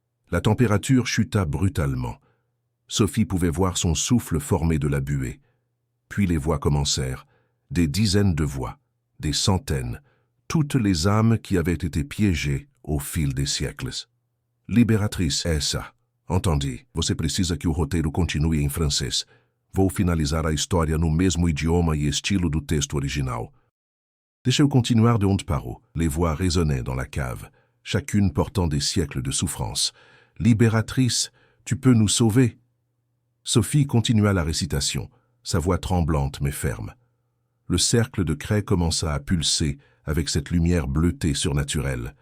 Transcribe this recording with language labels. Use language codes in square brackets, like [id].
[fr] La température chuta brutalement. Sophie pouvait voir son souffle formé de la buée. Puis les voix commencèrent, des dizaines de voix, des centaines, toutes les âmes qui avaient été piégées au fil des siècles. [pt] « Liberatrice, essa. Entendi. Você precisa que o roteiro continue em francês. Vou finalizar a história no mesmo idioma e estilo do texto original. » Deixa-eu continuar de onde parou. [fr] Les voix résonnaient dans la cave, chacune portant des siècles de souffrance. « Libératrice, tu peux nous sauver ?» Sophie continua la récitation, sa voix tremblante mais ferme. Le cercle de craie commença à pulser avec cette lumière bleutée surnaturelle.